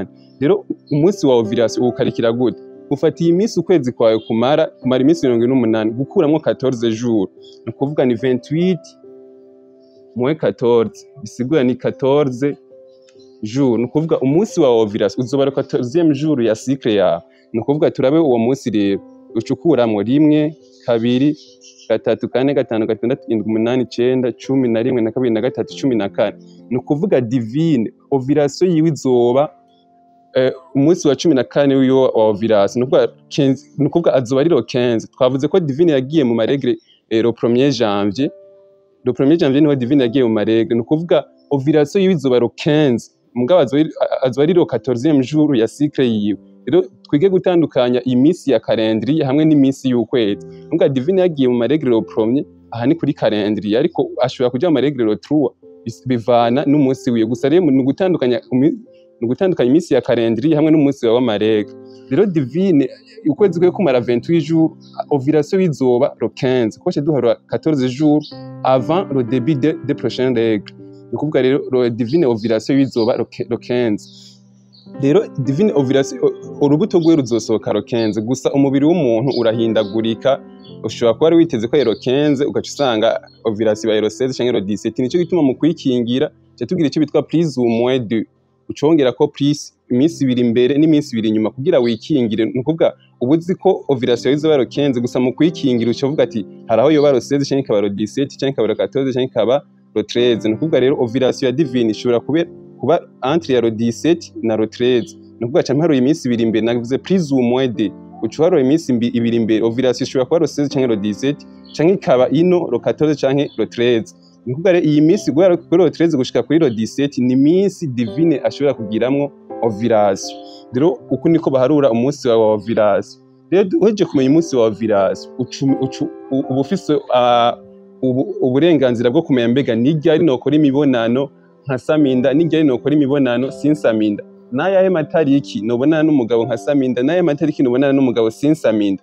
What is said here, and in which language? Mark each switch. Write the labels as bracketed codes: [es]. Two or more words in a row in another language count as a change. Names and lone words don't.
[rn] Rero umunsi wa ovulation ukarikira gute? Ufata iyi minsi ukwezi kwawe kumara iminsi 28 gukuramwo 14 jours. Ni ukuvuga ni 28 moins 14, bisigura ni 14 jours. Ni ukuvuga umunsi wa ovulation uzoba [fr] le 14e jour [rn] ya cycle yawe. Ni ukuvuga turabe uwo munsi rero ucukuramwo 1 2 3 4 5 6 7 8 9 10 11 12 13 14. Ni ukuvuga Divine ovulation yiwe izoba umunsi wa 14 w'iyo wa ovulation. Ni ukuvuga azoba ari lo 15. Twavuze ko Divine yagiye mu maregle [fr] le 1er janvier. Le 1er janvier [rn] niho Divine yagiye mu maregle. Ni ukuvuga ovulation yiwe izoba lo 15, mugabo azoba ari [fr] lo 14e jour [rn] ya cycle yiwe. Rero twige gutandukanya iminsi ya calendrier hamwe n'iminsi y'ukwezi. Nubwo Divine yagiye mu maregle lo 1er, aha ni kuri calendrier, ariko ashobora kuja mu maregle lo 3, bivana n'umunsi wiwe. Gusa rero ni gutandukanya iminsi ya calendrier hamwe n'umunsi wa maregle. Rero Divine ukwezi kwe kumara 28 jours, ovulation izoba lo 15. Ko duharura [fr] 14 jours avant le début des prochaines règles. [rn] Ni kuvuga rero Divine ovulation izoba lo 15. Rero Divine ovulation urubuto rwe ruzosohoka lo 15. Gusa umubiri w'umuntu urahindagurika, ushobora kuba ari witeze ko lo 15 ugaca usanga ovulation ya lo 16 canke lo 17. Nico gituma mu kwikingira tugira icyo bitwa [fr] plus ou moins 2. [rn] Ucongera ko plus iminsi 2 imbere n'iminsi 2 inyuma kugira wikingire. Ni ukuvuga ubuzi ko ovulation izoba lo 15, gusa mu kwikingira ucavuga ati haraho yoba lo 16 canke kaba lo 17 canke kaba lo 14 canke kaba lo 13. Ni ukuvuga rero ovulation ya Divine ishobora kuba entre ya lo 17 na lo 13. Ni ukuvuga ca mparuye iminsi 2 imbere, navuze [fr] plus ou moins 2. [rn] Ucuharuye iminsi 2 imbere, ovulation ishobora kuba lo 16 canke lo 17 canke ikaba ino lo 14 canke lo 13. Ni ukuvuga rero iyi minsi guhera kuri lo 13 gushika kuri lo 17 ni minsi Divine ashobora kugiramwo ovulation. Rero uko niko baharura umunsi wa ovulation. Rero uheje kumenya umunsi wa ovulation uba ufise uburenganzira bwo kumenya mbega ni ryari nokora imibonano nkasaminda, ni ryari nokora imibonano sinsaminda, n'ayahe matariki nobonana n'umugabo nkasaminda, n'ayahe matariki nobonana n'umugabo sinsaminda.